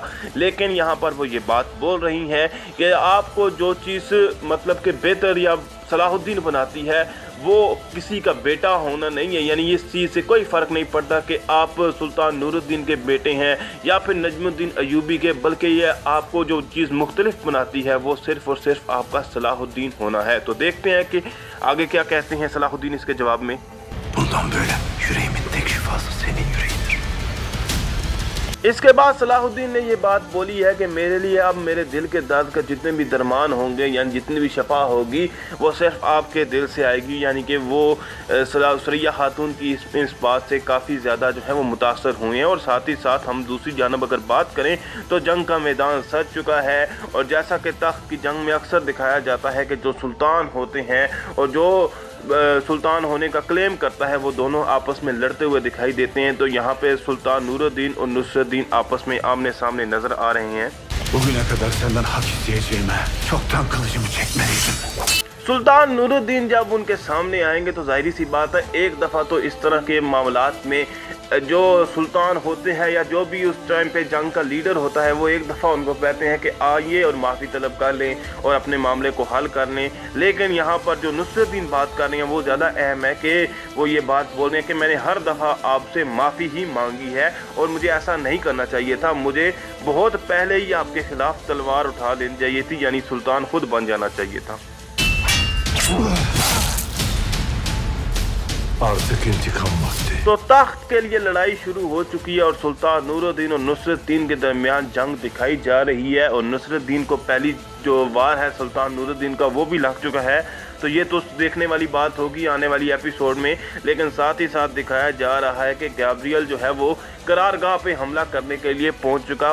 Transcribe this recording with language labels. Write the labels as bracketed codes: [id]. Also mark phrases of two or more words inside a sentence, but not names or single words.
[hi] लेकिन यहाँ पर वो ये बात बोल रही हैं कि आपको जो चीज़ मतलब कि बेहतर या सलाहुद्दीन बनाती है वो किसी का बेटा होना नहीं है, यानी इस चीज़ से कोई फ़र्क नहीं पड़ता कि आप सुल्तान नूरुद्दीन के बेटे हैं या फिर नजमुद्दीन अय्यूबी के, बल्कि ये आपको जो चीज़ मुख्तलिफ बनाती है वो सिर्फ़ और सिर्फ आपका सलाहुद्दीन होना है। तो देखते हैं कि आगे क्या कहते हैं सलाहुद्दीन इसके जवाब में। [tr] Bundan böyle yüreğimin tek şifası senin yüreğindir. [hi] इसके बाद सलाहुद्दीन ने ये बात बोली है कि मेरे लिए अब मेरे दिल के दर्द का जितने भी दरमान होंगे, यानी जितनी भी शफा होगी वो सिर्फ आपके दिल से आएगी। यानी कि वो सुरैया खातून की इस बात से काफ़ी ज़्यादा जो है वो मुतासर हुए हैं। और साथ ही साथ हम दूसरी जानब अगर बात करें तो जंग का मैदान सज चुका है, और जैसा कि तख्त की जंग में अक्सर दिखाया जाता है कि जो सुल्तान होते हैं और जो सुल्तान होने का क्लेम करता है वो दोनों आपस में लड़ते हुए दिखाई देते हैं। तो यहाँ पे सुल्तान नूरुद्दीन और नुसरतदीन आपस में आमने सामने नजर आ रहे हैं। [tr] Bugüne kadar senden hak isteyeceğime çoktan kılıcımı çekmeliydim. [hi] सुल्तान नूरुद्दीन जब उनके सामने आएंगे तो जाहिर सी बात है एक दफ़ा तो इस तरह के मामलात में जो सुल्तान होते हैं या जो भी उस टाइम पे जंग का लीडर होता है वो एक दफ़ा उनको कहते हैं कि आइए और माफ़ी तलब कर लें और अपने मामले को हल कर लें। लेकिन यहाँ पर जो नुसरतदीन बात कर रहे हैं वो ज़्यादा अहम है कि वो ये बात बोल रहे हैं कि मैंने हर दफ़ा आपसे माफ़ी ही मांगी है और मुझे ऐसा नहीं करना चाहिए था, मुझे बहुत पहले ही आपके ख़िलाफ़ तलवार उठा लेनी चाहिए थी, यानी सुल्तान खुद बन जाना चाहिए था। [tr] Artık intikam vakti. [hi] तो तख्त के लिए लड़ाई शुरू हो चुकी है और सुल्तान नूरुद्दीन और नुसरतदीन के दरमियान जंग दिखाई जा रही है। और नुसरतदीन को पहली जो वार है सुल्तान नूरुद्दीन का वो भी लग चुका है। तो ये तो देखने वाली बात होगी आने वाली एपिसोड में। लेकिन साथ ही साथ दिखाया जा रहा है कि गैब्रियल जो है वो करारगाह पे हमला करने के लिए पहुंच चुका है।